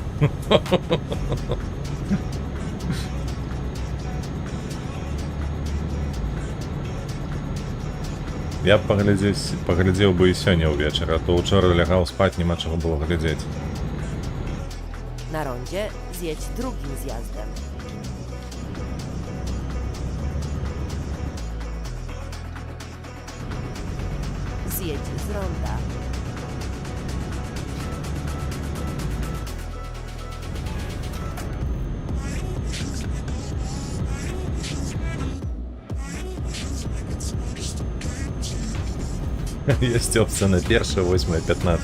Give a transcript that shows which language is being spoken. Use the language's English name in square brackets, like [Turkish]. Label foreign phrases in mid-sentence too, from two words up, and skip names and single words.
[Belarusian] Я б паглядзеў бы і сёння ўвечары, а то ўчора лягаў спаць, няма чаго было глядзець. [Polish] Na rondzie zjedź drugim zjazdem. Zjedź z ronda. [Russian] Есть опция на первое, 8, 15.